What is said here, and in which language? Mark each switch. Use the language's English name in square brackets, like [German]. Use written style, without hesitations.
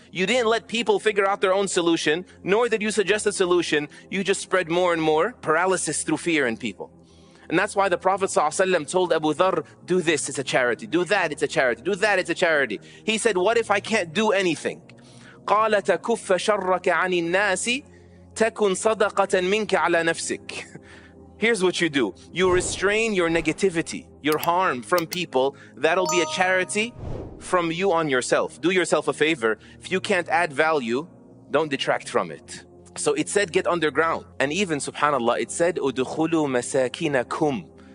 [English] You didn't let people figure out their own solution, nor did you suggest a solution. You just spread more and more paralysis through fear in people. And that's why the Prophet ﷺ told Abu Dharr, do this, it's a charity. Do that, it's a charity. Do that, it's a charity. He said, what if I can't do anything? [Arabic] قال تكف شرك عن الناس تكن صدقة منك على نفسك. [English] Here's what you do. You restrain your negativity, your harm from people. That'll be a charity from you on yourself. Do yourself a favor. If you can't add value, don't detract from it. So it said get underground. And even, subhanAllah, it said [Arabic] udkhulu masakinakum.